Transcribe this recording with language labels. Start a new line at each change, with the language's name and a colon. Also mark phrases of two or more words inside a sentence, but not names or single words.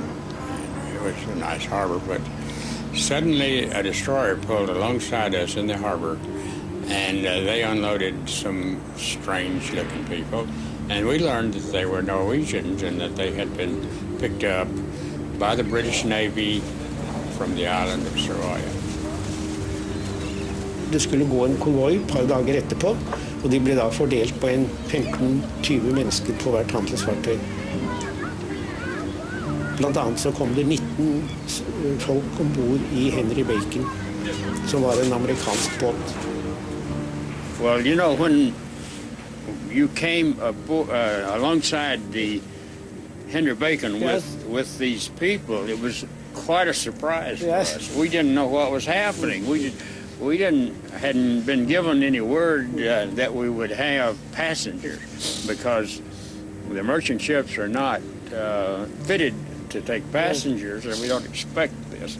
English: And it was a nice harbor, but suddenly a destroyer pulled alongside us in the harbor, and they unloaded some strange-looking people. And we learned that they were Norwegians and that they had been picked up by the British Navy from the island of Soraya.
Norwegian: Det skulle gå en konvoi et par dager etterpå, og de ble da fordelt på 15-20 mennesker på hvert handelsfartøy. Blant annet så kom det 19 folk ombord i Henry Bacon, som var en amerikansk båt.
English: Well, you know, when you came alongside the Henry Bacon Yes. with these people, it was quite a surprise Yes. for us. We didn't know what was happening. Hadn't been given any word that we would have passengers, because the merchant ships are not fitted to take passengers, and we don't expect this.